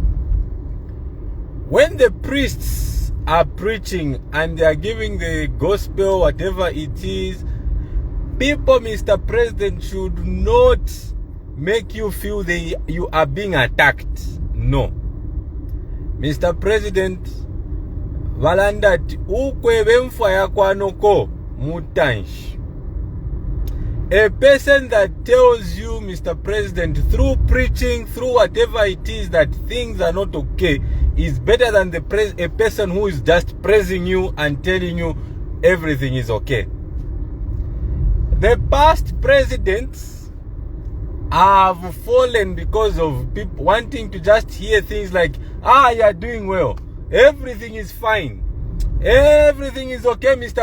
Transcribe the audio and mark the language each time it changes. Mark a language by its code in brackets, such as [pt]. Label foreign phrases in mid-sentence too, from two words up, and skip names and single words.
[en] When the priests are preaching and they are giving the gospel, whatever it is, people, Mr. President, should not make you feel you are being attacked. No. Mr. President, [bem] valandati ukwebemfa yakwanoko mutanshi. [en] A person that tells you, Mr. President, through preaching, through whatever it is, that things are not okay, is better than a person who is just praising you and telling you everything is okay. The past presidents have fallen because of people wanting to just hear things like, you are doing well, everything is fine, everything is okay, Mr.